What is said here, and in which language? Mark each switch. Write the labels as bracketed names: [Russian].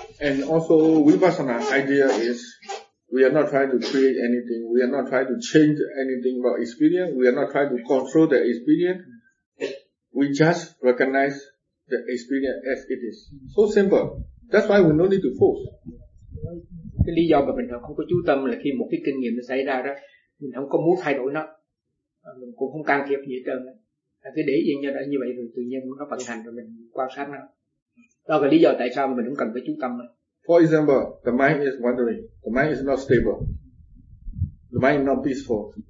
[English] And also vipassana idea is we are not trying to create anything. We are not trying to change anything about experience. We are not trying to control the experience. We just recognize the experience as it is. So simple. That's why we no need to force. [Vietnamese] Cái lý do mà mình không có chú tâm là khi một cái kinh nghiệm nó xảy ra đó, mình không có muốn thay đổi nó, mình cũng không can thiệp gì hết trơn. cứ để yên cho nó như vậy rồi tự nhiên nó vận hành rồi mình quan sát nó. Đó là lý do tại sao mình cũng cần phải chú tâm. [English] For example, the mind is wandering, the mind is not stable, the mind is not peaceful.